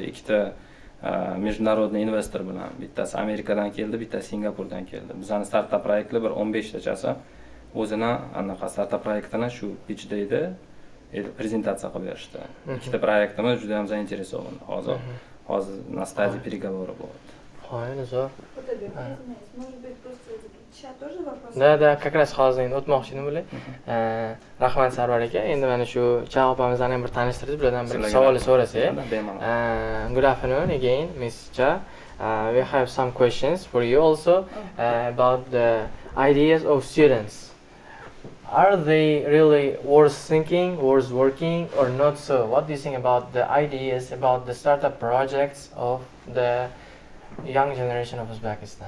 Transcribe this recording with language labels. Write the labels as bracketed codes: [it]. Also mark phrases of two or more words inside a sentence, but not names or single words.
[uz] Ikkita международный investor bilan, bittasi Amerikadan keldi, bittasi Singapurdan keldi. Bizning startup proyektlar bir 15 tachasi o'zini anaqa startup proyektini shu [en] pitch dayda [uz] prezentatsiya qilib berishdi. Ikkita proyektimiz juda ham zainteresovan hozir [ru] на стадии переговоров [uz] bo'lyapti. Xo'p, zo'r. Da, [ru] как раз [uz] hozir endi o'tmoqchi edim bular. Rahmat Sarvar aka. Endi mana shu Cha opamizni ham bir tanishtirib, bulardan bir savol so'rasak. [en] Good afternoon again, Miss Cha. We have some questions for you also about the ideas of students. Are they really worth thinking, worth working, or not so? What do you think about the ideas, about the startup projects of the young generation of Uzbekistan?